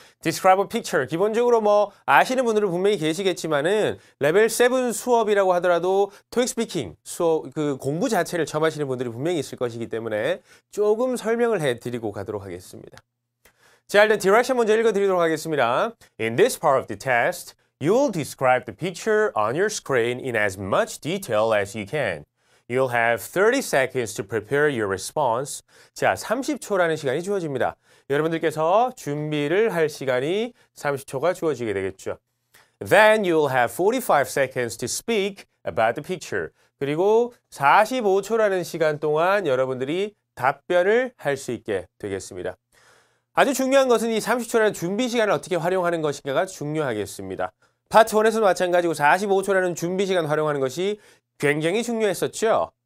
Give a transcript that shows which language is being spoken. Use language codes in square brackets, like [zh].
[en] Describe a picture. [ko] 기본적으로 아시는 분들은 분명히 계시겠지만은 레벨 7 수업이라고 하더라도 토익 스피킹 수업 그 공부 자체를 처음 하시는 분들이 분명히 있을 것이기 때문에 조금 설명을 해 드리고 가도록 하겠습니다. 자, 일단 디렉션 먼저 읽어 드리도록 하겠습니다. [en] In this part of the test, you'll describe the picture on your screen in as much detail as you can. You'll have 30 seconds to prepare your response. [ko] 자, 30초라는 시간이 주어집니다. 여러분들께서 준비를 할 시간이 30초가 주어지게 되겠죠. [en] Then you'll have 45 seconds to speak about the picture. [ko] 그리고 45초라는 시간 동안 여러분들이 답변을 할 수 있게 되겠습니다. 아주 중요한 것은 이 30초라는 준비 시간을 어떻게 활용하는 것인가가 중요하겠습니다. 파트 1에서도 마찬가지고 45초라는 준비 시간 활용하는 것이 굉장히 중요했었죠.